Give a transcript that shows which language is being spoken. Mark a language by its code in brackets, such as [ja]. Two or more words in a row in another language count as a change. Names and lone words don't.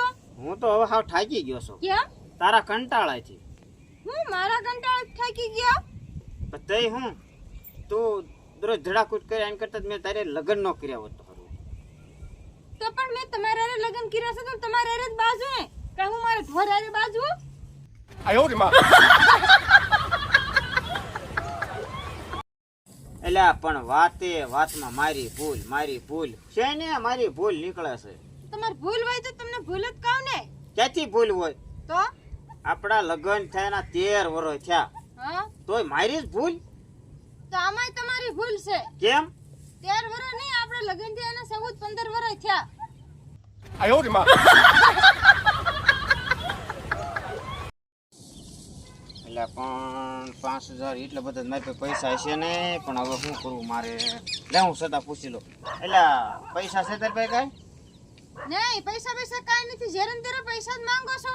[gu] હું તો હવે હાવ થાકી ગયો છું કેમ? તારા કંટાળાથી. હું મારા કંટાળે થાકી ગયો. તઈ હું તું દરરોજ ધડાકૂટ કરે એના કરતા મેં તારે લગ્ન ન કર્યા હોત તો સારું. તો પણ મેં તમારા હારે લગ્ન કર્યા છે તો તમારા હારે જ બાજુ હે કે હું મારા ઘર હારે બાજુ? [zh] 哎呦我的妈！ [gu] એટલે પણ વાતમાં મારી ભૂલ છે ને, મારી ભૂલ નીકળે છે. તમારી ભૂલ હોય તો તમને ભૂલ જ કહું ને. ક્યાંથી ભૂલ હોય? તો આપણા લગ્ન થયાના 13 વર્ષ થયા હા તોય મારી જ ભૂલ? તો આમાંય તમારી ભૂલ છે. કેમ? 13 વર્ષ નહીં, આપણે લગ્ન થયા એના 14-15 વર્ષ થયા. [zh] 哎呦我的妈！ [gu] એટલે પણ 5000 એટલે બધા મારી પાસે પૈસા હશે ને, પણ હવે શું કરવું મારે? લે હું સદા પૂછી લો. એટલે પૈસા છે તારી પાસે કાંઈ? નહીં, પૈસા કાંઈ નથી. જ્યારે ને ત્યારે પૈસા જ માંગો છો.